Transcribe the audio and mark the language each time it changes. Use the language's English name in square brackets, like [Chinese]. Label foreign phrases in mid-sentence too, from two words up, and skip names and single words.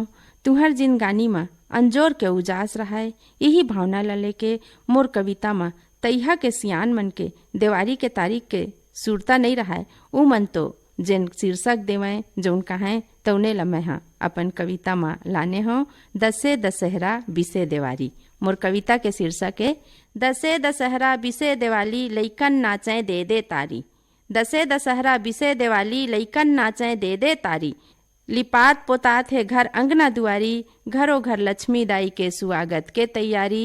[Chhattisgarhi] तुहर जिनगानी में अंजोर के उजास रहाय, यही भावना ला लेके मोर कविता में तैहा के सियान मन के दिवाली के तारीख के सुरता नहीं रहा है। उ मन तो जेन शीर्षक देवें जौन कहें तौने ल मैं हा अपन कविता में लाने हो दसे दशहरा बिसे देवारी। मोर कविता के शीर्षक है दसे दशहरा बिसे दिवाली लइकन नाचें दे दे तारी। दसे दशहरा बिसे दिवाली लइकन नाचें दे दे तारी। लिपात पोतात है घर अंगना दुआरी, घरों घर लक्ष्मी दाई के स्वागत के तैयारी।